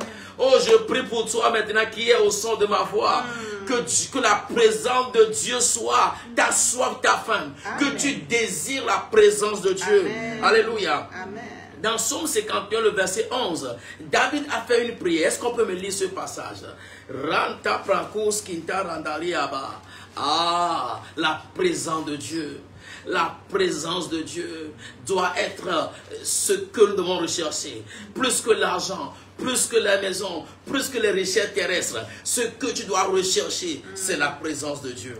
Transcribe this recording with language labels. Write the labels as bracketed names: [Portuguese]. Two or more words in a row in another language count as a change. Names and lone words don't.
[French] Oh, je prie pour toi maintenant qui est au son de ma voix. Que la présence de Dieu soit ta soif, ta faim. Que tu désires la présence de Dieu. Amen. Alléluia. Amen. Dans Somme 51, le verset 11, David a fait une prière. Est-ce qu'on peut me lire ce passage? Ranta prakus kinta randariaba. Ah, la présence de Dieu. La présence de Dieu doit être ce que nous devons rechercher. Plus que l'argent, plus que la maison, plus que les richesses terrestres. Ce que tu dois rechercher, c'est la présence de Dieu.